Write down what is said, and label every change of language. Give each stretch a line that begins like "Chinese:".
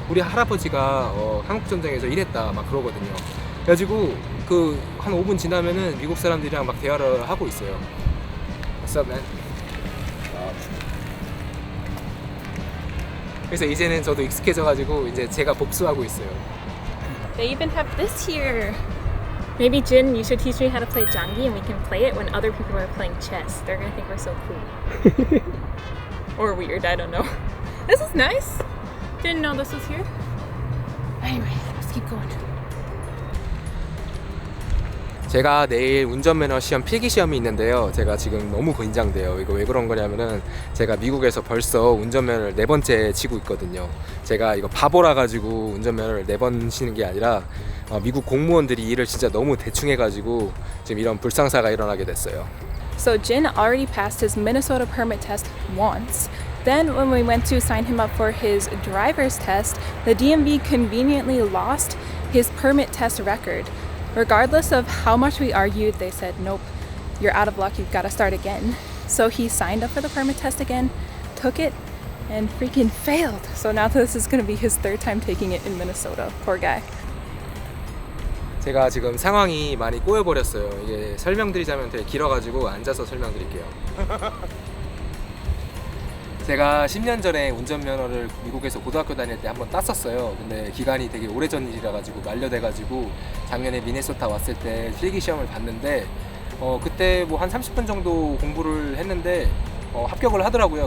Korean: 우리 할아버지가 한국 전쟁에서 일했다 막 그러거든요. 그래가지고 그 한 5분 지나면은 미국 사람들이랑 막 대화를 하고 있어요.
English: What's up, man?
Korean: 그래서 이제는 저도 익숙해져가지고 이제 제가 복수하고 있어요.
English: They even have this here. Maybe Jin, you should teach me how to play jangi and we can play it when other people are playing chess. They're gonna think we're so cool. Or weird, I don't know. This is nice. Didn't know this was here. Anyway, let's keep going.
Korean: 제가 내일 운전면허 시험 필기시험이 있는데요. 제가 지금 너무 긴장돼요. 이거 왜 그런 거냐면은 제가 미국에서 벌써 운전면허를 4번째 치고 있거든요. 제가 이거 바보라 가지고 운전면허를 4번 치는 게 아니라 미국 공무원들이 일을 진짜 너무 대충 해가지고 지금 이런 불상사가 일어나게 됐어요.
English: So Jin already passed his Minnesota permit test once. Then when we went to sign him up for his driver's test, the DMV conveniently lost his permit test record. Regardless of how much we argued, they said, nope, you're out of luck, you've got to start again. So he signed up for the permit test again, took it, and freaking failed. So now this is going to be his third time taking it in Minnesota. Poor guy.
Korean: 제가 지금 상황이 많이 꼬여버렸어요. 이게 설명드리자면 되게 길어가지고 앉아서 설명드릴게요. 제가 10년 전에 운전면허를 미국에서 고등학교 다닐 때 한번 땄었어요. 근데 기간이 되게 오래전 일이라 가지고 만료돼가지고 작년에 미네소타 왔을 때 필기시험을 봤는데 그때 뭐 한 30분 정도 공부를 했는데 합격을 하더라고요.